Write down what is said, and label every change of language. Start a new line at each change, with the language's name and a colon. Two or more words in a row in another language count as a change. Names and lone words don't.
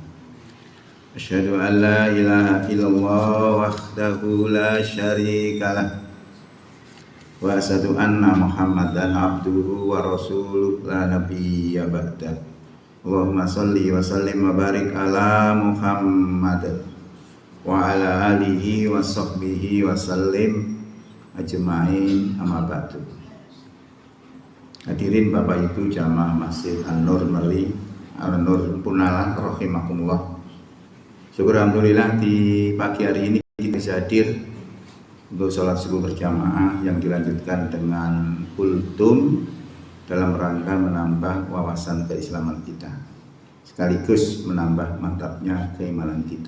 Arabic: أشهد أن لا إله إلا الله وحده لا شريك له وأشهد أن محمدا عبده ورسوله لا نبي بعده. اللهم صل وسلم وبارك على محمد وعلى آله وصحبه وسلم أجمعين، أما بعد.
Indonesian: Hadirin Bapak Ibu jamaah Masjid An-Nur Meri, An-Nur Punalan rahimakumullah. Syukur alhamdulillah di pagi hari ini kita bisa hadir untuk sholat subuh berjamaah yang dilanjutkan dengan kultum dalam rangka menambah wawasan keislaman kita, sekaligus menambah mantapnya keimanan kita.